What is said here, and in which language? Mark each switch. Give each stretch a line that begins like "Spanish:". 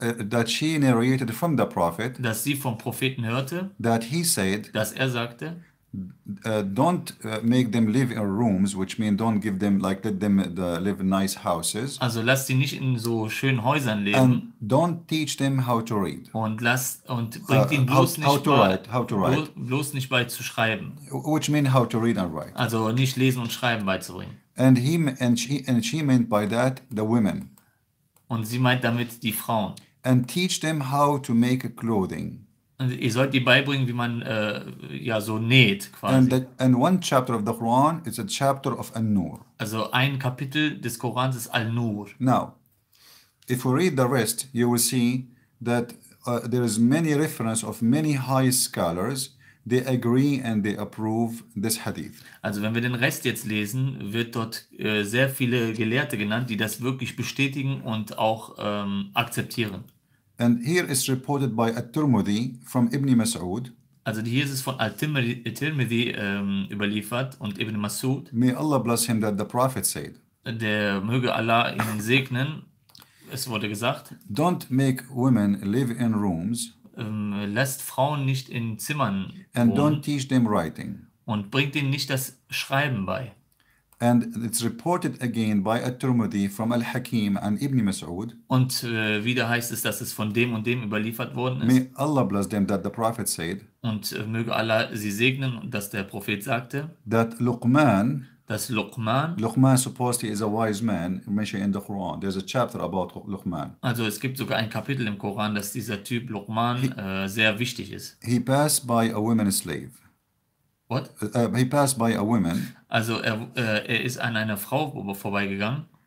English: that she narrated from the Prophet,
German: dass sie vom Propheten hörte,
English: that he said,
German: dass er sagte,
English: don't make them live in rooms, which means don't give them, like, let them live in nice houses,
German: also lasst sie nicht in so schönen Häusern leben
English: and don't teach them how to read,
German: und bringt ihnen bloß
English: how to write,
German: bloß nicht bei zu schreiben.
English: which means how to read and write.
German: Also nicht lesen und schreiben beizubringen.
English: And she meant by that the women,
German: Und sie meint damit die Frauen.
English: and teach them how to make clothing.
German: Und ihr sollt die beibringen, wie man ja so näht quasi.
English: And one chapter of the Quran is a chapter of An-Nur.
German: Also ein Kapitel des Korans ist Al-Nur.
English: Now, if we read the rest, you will see that there is many reference of many high scholars. They agree and they approve this hadith.
German: Also wenn wir den Rest jetzt lesen, wird dort sehr viele Gelehrte genannt, die das wirklich bestätigen und auch akzeptieren.
English: And here is reported by At-Tirmidhi from Ibn Mas'ud.
German: Also hier ist es von Al-Tirmidhi überliefert und Ibn Mas'ud.
English: May Allah bless him, that the Prophet said,
German: Der möge Allah ihnen segnen. Es wurde gesagt,
English: don't make women live in rooms
German: lasst Frauen nicht in Zimmern
English: and
German: wohnen
English: don't teach them writing.
German: und bringt ihnen nicht das Schreiben bei.
English: And it's reported again by At-Tirmidhi from Al-Hakim and Ibn Mas'ud.
German: Und wieder heißt es, dass es von dem und dem überliefert worden ist.
English: May Allah bless them, that the Prophet said,
German: Und möge Allah sie segnen, dass der Prophet sagte,
English: that Luqman
German: dass
English: supposedly is a wise man, mentioned in the Quran. There's a chapter about Luqman. also es gibt sogar ein Kapitel im Koran, dass dieser Typ Luqman sehr wichtig ist. He passed by a woman slave. What? He passed by a woman.
German: Also er ist an einer Frau vorbeigegangen.